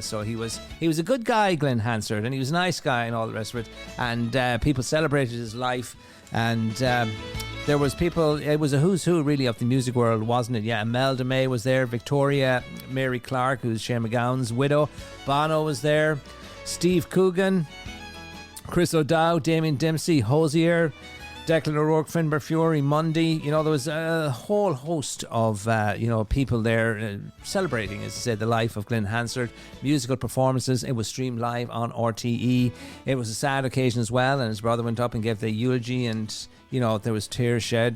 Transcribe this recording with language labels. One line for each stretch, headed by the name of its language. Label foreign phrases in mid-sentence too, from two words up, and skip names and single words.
English: So he was a good guy, Glenn Hansard, and he was a nice guy and all the rest of it. And people celebrated his life. And there was people, it was a who's who really of the music world, wasn't it? Yeah, Imelda May was there, Victoria Mary Clark, who's Shane MacGowan's widow, Bono was there, Steve Coogan, Chris O'Dowd, Damien Dempsey, Hosier, Declan O'Rourke, Finbar Fury, Mundy. You know, there was a whole host of, people there celebrating, as I said, the life of Glenn Hansard. Musical performances. It was streamed live on RTE. It was a sad occasion as well, and his brother went up and gave the eulogy, and, you know, there was tears shed.